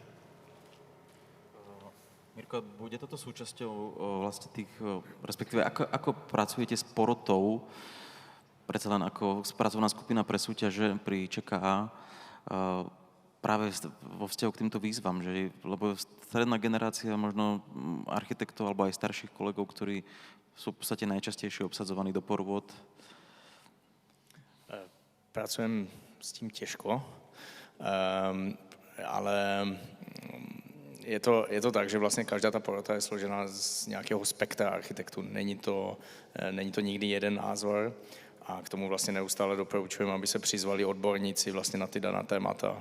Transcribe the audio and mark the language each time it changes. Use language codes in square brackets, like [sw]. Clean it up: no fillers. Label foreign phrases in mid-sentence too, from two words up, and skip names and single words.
[sk] Mirko, bude toto súčasťou vlastne tých, respektíve ako pracujete s porotou, predsa len ako pracovná skupina pre súťaže pri ČKA, práve vo vzťahu k týmto výzvam, lebo stredná generácia možno architektov alebo aj starších kolegov, ktorí sú v podstate najčastejšie obsadzovaní do porôd? [cs] Pracujem s tím těžko. Ale je to tak, že vlastně každá ta porota je složena z nějakého spektra architektů. Není to nikdy jeden názor a k tomu vlastně neustále doporučujeme, aby se přizvali odborníci vlastně na ty daná témata.